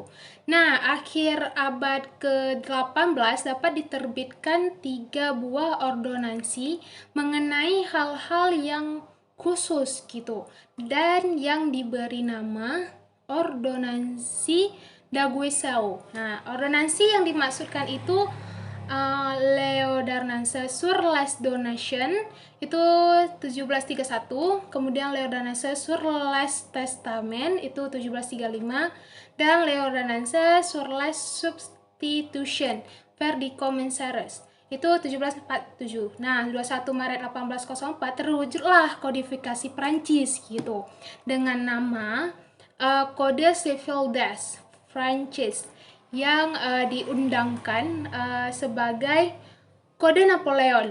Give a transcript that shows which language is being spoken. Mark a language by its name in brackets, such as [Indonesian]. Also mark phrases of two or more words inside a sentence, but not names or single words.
[Indonesian] Nah, akhir abad ke-18 dapat diterbitkan 3 buah ordonansi mengenai hal-hal yang khusus gitu dan yang diberi nama ordonansi Daguesau. Nah, ordonansi yang dimaksudkan itu L'Ordonnance sur les donations itu 1731, kemudian L'Ordonnance sur les testaments itu 1735, dan L'Ordonnance sur les substitutions per di commensaires itu 1747. Nah, 21 Maret 1804 terwujudlah kodifikasi Prancis gitu dengan nama Code Civil des Francis yang diundangkan sebagai Kode Napoleon.